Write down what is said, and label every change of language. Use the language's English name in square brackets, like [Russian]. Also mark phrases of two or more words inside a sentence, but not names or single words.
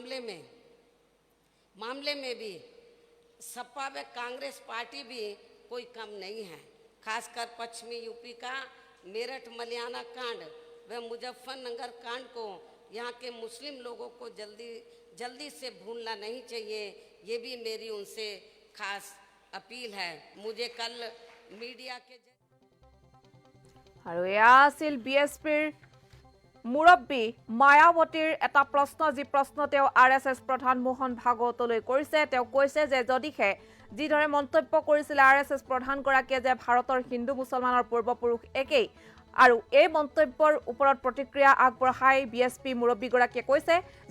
[Hindi] मामले में भी सपा व कांग्रेस पार्टी भी कोई कम नहीं है खासकर पश्चिमी यूपी का मेरठ मलियाना कांड व मुजफ्फरनगर कांड को यहाँ के मुस्लिम लोगों को जल्दी से भूलना नहीं चाहिए ये भी मेरी उनसे खास अपील है मुझे कल मीडिया के [Assamese] আৰু এয়া আছিল বিএছপিৰ মুৰব্বী মায়াৱতীৰ এটা প্ৰশ্ন যি প্ৰশ্ন তেওঁ আৰএছএছ প্ৰধান মোহন ভাগৱতলৈ কৰিছে তেওঁ কৈছে যে যদিহে যিদৰে মন্তব্য কৰিছিল আৰএছএছ প্ৰধানগৰাকীয়ে যে ভাৰতৰ হিন্দু মুছলমানৰ পূৰ্বপুৰুষ একেই আৰু এই মন্তব্যৰ ওপৰত প্ৰতিক্ৰিয়া আগবঢ়াই বিএছপি মুৰব্বীগৰাকীয়ে কৈছে যে